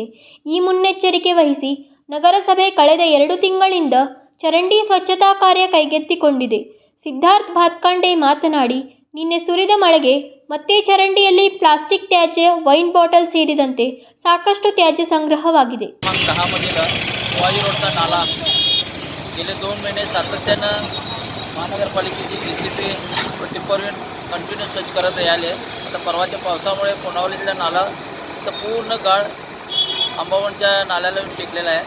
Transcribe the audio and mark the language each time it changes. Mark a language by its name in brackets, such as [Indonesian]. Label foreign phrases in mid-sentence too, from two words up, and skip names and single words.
[Kannada] ಈ ಮುನ್ನೆಚ್ಚರಿಕೆ ವಹಿಸಿ ನಗರಸಭೆ ಕಳೆದ 2 ತಿಂಗಳಿಂದ ಚರಂಡಿ ಸ್ವಚ್ಛತಾ ಕಾರ್ಯ ಕೈಗೆತ್ತಿಕೊಂಡಿದೆ. ಸಿದ್ಧಾರ್ಥ್ ಭಾತ್ಕಂಡೆ ಮಾತನಾಡಿ, ನಿನ್ನೆ ಸುರಿದ ಮಳೆಗೆ ಮತ್ತೆ ಚರಂಡಿಯಲ್ಲಿ ಪ್ಲಾಸ್ಟಿಕ್ ತ್ಯಾಜ್ಯ, ವೈನ್ ಬಾಟಲ್ ಸೇರಿದಂತೆ ಸಾಕಷ್ಟು ತ್ಯಾಜ್ಯ संग्रहवाಗಿದೆ. [Marathi] शिवाजी रोडचा नाला गेले 2 महिने सातत्यानं महानगरपालिकेची JCB [English] department continue [Marathi] स्वच्छ करत आले. आता परवाच्या पावसामुळे कोणावलीतला नाला तर पूर्ण गाळ अंबावणच्या नाल्याला टेकलेला आहे.